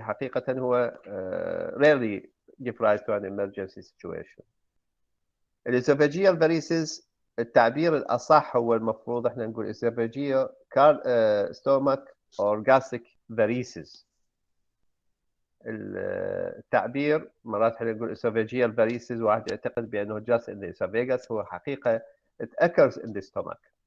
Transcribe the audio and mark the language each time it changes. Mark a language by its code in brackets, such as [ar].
[ar] حقيقة هو [en] rarely give rise to an emergency situation. [ar] الاسوفاجيال varices التعبير الأصح هو المفروض احنا نقول [en] esophageal stomach or gastric varices. [ar] التعبير مرات احنا نقول [en] esophageal varices [ar] واحد يعتقد بأنه [en] just in the esophagus [ar] هو حقيقة [en] it occurs in the stomach.